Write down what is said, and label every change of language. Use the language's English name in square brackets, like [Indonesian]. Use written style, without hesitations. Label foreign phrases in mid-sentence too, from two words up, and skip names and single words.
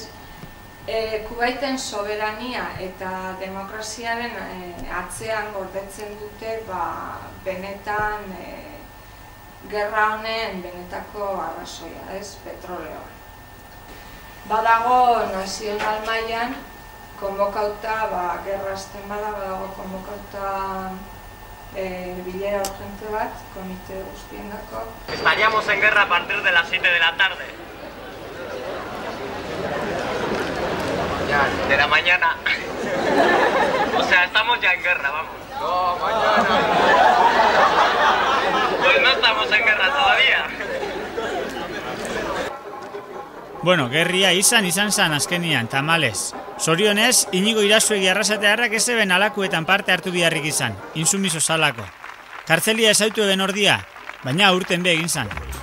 [Basque] Kuwaiten soberania eta demokraziaren atzean gordetzen dute benetan gerra honen benetako arrazoia, ez? Petroleoa. Badago nazional mailan konbokauta, gerra hasten badago konbokauta bilera urgente bat, komite guztiendako. [Spanish] Estaríamos en guerra a partir de las 7 de la tarde. De la mañana. O sea, estamos ya en guerra, vamos. No, mañana. Pues no estamos en guerra todavía. [Basque] Bueno, gerria izan zan azkenian, tamalez. Zorionez, Inigo Irasuegi Arrasatearrak ez eben alakuetan parte hartu biharrik izan, insumiso salako. Kartzelia ezautu eben ordia, baina urten be egin zan.